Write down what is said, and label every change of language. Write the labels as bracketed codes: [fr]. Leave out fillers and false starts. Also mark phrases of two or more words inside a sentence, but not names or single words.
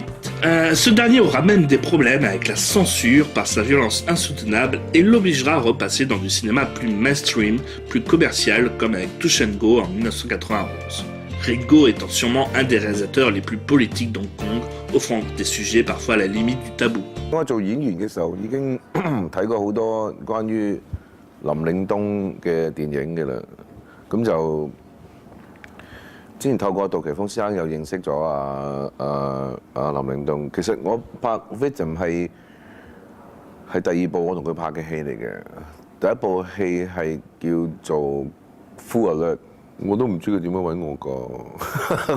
[fr] Ce dernier aura même des problèmes avec la censure par sa violence insoutenable et l'obligera à repasser dans du cinéma plus mainstream, plus commercial comme avec Touch and Go en 1991. Ringo étant sûrement un des réalisateurs les plus politiques d'Hong Kong, offrant des sujets parfois à la limite du tabou. [yue] 我做演員嘅時候已經睇過好多關於林嶺東嘅電影嘅啦，咁就之前透過杜琪峰先生又認識咗林嶺東。其實我拍《Victim》係第2部我同佢拍嘅戲嚟嘅，第1部戲係叫做《Full Alert》，我都唔知佢點樣揾我個。